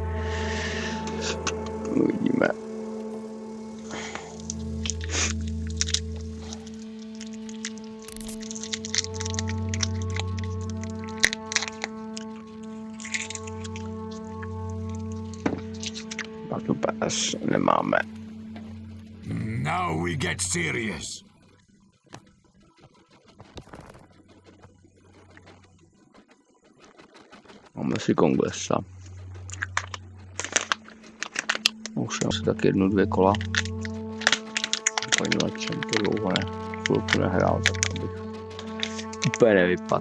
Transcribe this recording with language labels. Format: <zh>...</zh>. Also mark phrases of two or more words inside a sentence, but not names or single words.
<cs>Uvidíme.</cs> <en>Battle Pass</en> <cs>nemáme.</cs> <en>Now we get serious.</en> <cs>Máme si Konglesa. Už jsem si tak 1-2 kola. Poněvadž jsem to dlouho chvilku nehrál, tak abych úplně nevypadl.</cs>